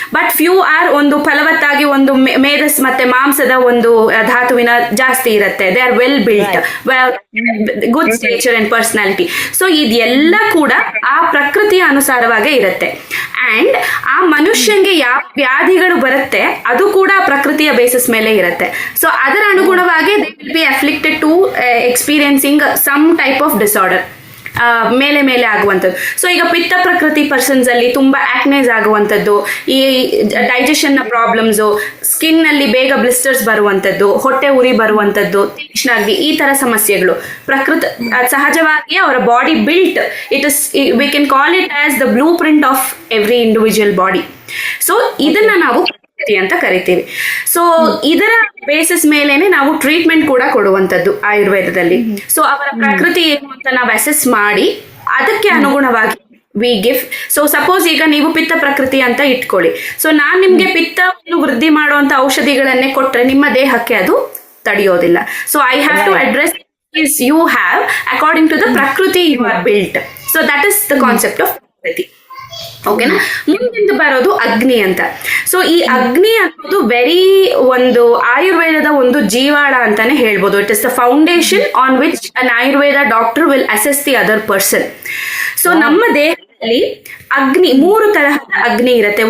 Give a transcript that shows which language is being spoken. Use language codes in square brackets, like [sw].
[en] but few are [kn] ಒಂದು ಫಲವತ್ತಾಗಿ ಒಂದು ಮೇಧಸ್ ಮತ್ತೆ ಮಾಂಸದ ಒಂದು ಧಾತುವಿನ ಜಾಸ್ತಿ ಇರುತ್ತೆ. [en] They are well built, good stature and personality. [kn] So ಇದೆಲ್ಲ ಕೂಡ ಆ ಪ್ರಕೃತಿಯ ಅನುಸಾರವಾಗೇ ಇರುತ್ತೆ. ಅಂಡ್ ಆ ಮನುಷ್ಯಂಗೆ ಯಾವ ವ್ಯಾಧಿಗಳು ಬರುತ್ತೆ ಅದು ಕೂಡ ಪ್ರಕೃತಿಯ ಬೇಸಿಸ್ ಮೇಲೆ ಇರುತ್ತೆ. [en] so [kn] ಅದರ ಅನುಗುಣವಾಗಿ [en] they will be afflicted to experiencing some type of disorder. [kn] ಮೇಲೆ ಮೇಲೆ ಆಗುವಂಥದ್ದು. ಸೊ ಈಗ ಪಿತ್ತ ಪ್ರಕೃತಿ ಪರ್ಸನ್ಸ್ ಅಲ್ಲಿ ತುಂಬಾ ಆಕ್ನೇಸ್ ಆಗುವಂಥದ್ದು, ಈ ಡೈಜೆಷನ್ ನ ಪ್ರಾಬ್ಲಮ್ಸು, ಸ್ಕಿನ್ ನಲ್ಲಿ ಬೇಗ ಬ್ಲಿಸ್ಟರ್ಸ್ ಬರುವಂಥದ್ದು, ಹೊಟ್ಟೆ ಉರಿ ಬರುವಂಥದ್ದು, ತೀಕ್ಷ್ಣಾಗ್ನಿ, ಈ ತರ ಸಮಸ್ಯೆಗಳು ಸಹಜವಾಗಿ ಅವರ body built [en] It is, we can call it as the blueprint of every individual body. [kn] So ಇದನ್ನ ನಾವು ಪ್ರಕೃತಿ ಅಂತ ಕರಿತೀವಿ. ಸೊ ಇದರ ಬೇಸಿಸ್ ಮೇಲೆನೆ ನಾವು ಟ್ರೀಟ್ಮೆಂಟ್ ಕೂಡ ಕೊಡುವಂತದ್ದು ಆಯುರ್ವೇದದಲ್ಲಿ. ಸೊ ಅವರ ಪ್ರಕೃತಿ ಏನು ಅಂತ ನಾವು ಅಸೆಸ್ ಮಾಡಿ ಅದಕ್ಕೆ ಅನುಗುಣವಾಗಿ [en] We give. [kn] ಸೊ ಸಪೋಸ್ ಈಗ ನೀವು ಪಿತ್ತ ಪ್ರಕೃತಿ ಅಂತ ಇಟ್ಕೊಳ್ಳಿ. ಸೊ ನಾನ್ ನಿಮ್ಗೆ ಪಿತ್ತವನ್ನು ವೃದ್ಧಿ ಮಾಡುವಂತ ಔಷಧಿಗಳನ್ನೇ ಕೊಟ್ರೆ ನಿಮ್ಮ ದೇಹಕ್ಕೆ ಅದು ತಡೆಯೋದಿಲ್ಲ. [en] So I have to address is you have according to the prakriti you are built. So that is the concept of prakriti. [kn] ಓಕೆನಾ. ಮುಂದಿಂದ ಬರೋದು ಅಗ್ನಿ ಅಂತ. ಸೊ ಈ ಅಗ್ನಿ ಅನ್ನೋದು ಒಂದು ಆಯುರ್ವೇದದ ಒಂದು ಜೀವಾಳ ಅಂತಾನೆ ಹೇಳ್ಬೋದು. [en] It is the foundation on which an Ayurveda doctor will assess the other person. [kn] So ನಮ್ಮ ದೇಹದಲ್ಲಿ ಅಗ್ನಿ 3 ತರಹದ ಅಗ್ನಿ ಇರುತ್ತೆ.